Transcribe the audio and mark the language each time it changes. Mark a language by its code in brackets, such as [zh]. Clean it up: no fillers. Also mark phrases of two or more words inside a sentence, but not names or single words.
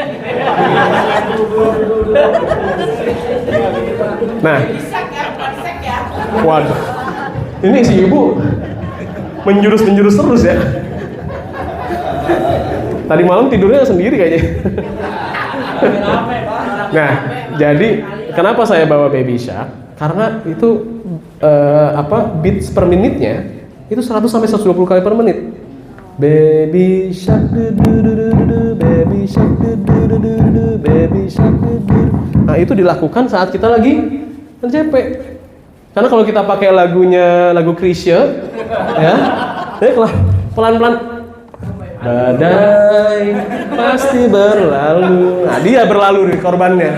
[id] Nah, waduh, ini si ibu menjurus terus ya. Tadi malam tidurnya sendiri kayaknya. Nah, jadi kenapa saya bawa Baby Shark? Karena itu [en] beats per [id] menitnya itu 100 sampai 120 kali per menit. [en] Baby shark du du du du du, baby shark du du du du du, baby shark du du. [id] Nah, itu dilakukan saat kita lagi LJP. Karena kalau kita pakai lagu Chrisye, ya, pelan-pelan Badai pasti berlalu. Nah, dia berlalu nih korbannya.